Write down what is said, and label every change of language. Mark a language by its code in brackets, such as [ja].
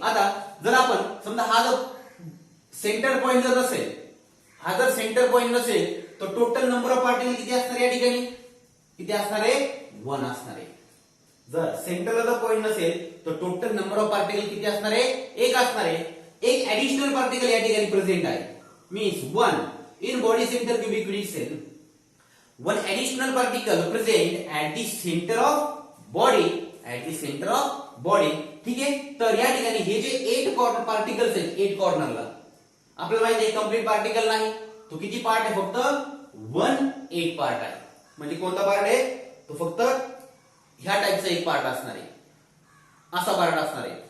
[mr] आता जर आपण समजा हा जर सेंटर पॉइंट जर नसेल, हा जर सेंटर पॉइंट नसेल तर टोटल नंबर ऑफ पार्टिकल किती असणार या ठिकाणी? किती असणार आहे? 1 असणार आहे. जर सेंटरला जर पॉइंट नसेल तर टोटल नंबर ऑफ पार्टिकल किती असणार आहे? 1 असणार आहे. एक ऍडिशनल पार्टिकल या ठिकाणी प्रेझेंट आहे. [en] Means 1 in body center cubic unit cell. One additional particle present at the center of body. At the center of body. [mr] ठीक आहे. तर या ठिकाणी हे जे 8 कॉर्नर पार्टिकल्स आहेत 8 कॉर्नरला आपल्याला माहिती आहे कंप्लीट पार्टिकल नाही. तो किती पार्ट आहे? फक्त 1/8 पार्ट आहे. म्हणजे कोणता पार्ट आहे? तो फक्त ह्या टाइपचा एक पार्ट असणार आहे. असा पार्ट असणार आहे.